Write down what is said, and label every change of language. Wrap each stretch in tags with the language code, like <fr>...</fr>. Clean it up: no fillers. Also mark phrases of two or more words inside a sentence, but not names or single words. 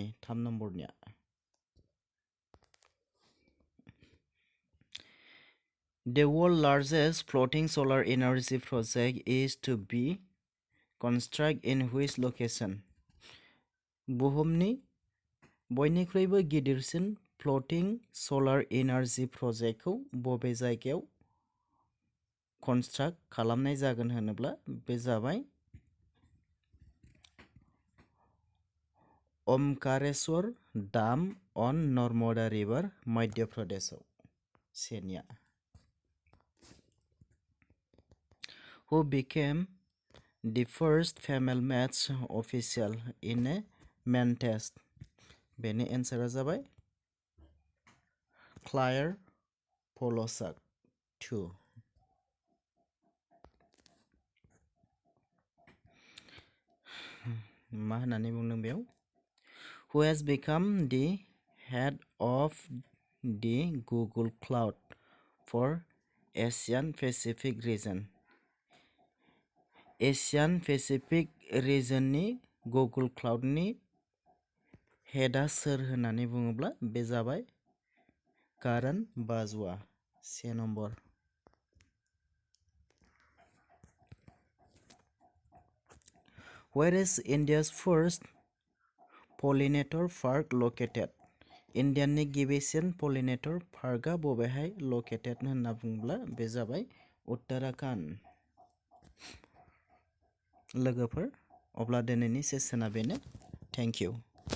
<en>3 नम्बरनिया The world's largest floating solar energy project is to be constructed in which location?</en> <brx>बुहुमनि बयनिख्रुइबो गिदिरसिन</brx> <en>floating solar energy project</en> <brx>बबे जायगायाव कनस्ट्राक्ट खालामनाय जागोन होनोब्ला बे जाबाय ओमकारेश्वर</brx> <en>dam on Narmada river</en> <brx>मध्य प्रदेशआव।</brx> <en>सेनिया Who became the first female match official in a men test?</en> <brx>बेनि एन्सारा जाबाय क्लायर पल'साक।</brx> <en>2</en> <brx>मा होननानै बुंदों बेयाव</brx> <en>Who has become the head of the Google Cloud for Asian Pacific region? Asian Pacific region</en> <brx>गुगल क्लाउडनि हेडआ सोर होननानै बुङोब्ला बे जाबाय कारण बाजवा।</brx> <en>3 नम्बर Where is India's first pollinator park located?</en> <brx>इन्डियानि गिबिसिन</brx> <en>pollinator park</en> <brx>बबेहाय लकेटेड होनना बुङोब्ला बे जाबाय उत्तराखन्ड। लोगोफोर अब्ला दिनैनि सेसना बेनो।</brx> <en>thank you.</en>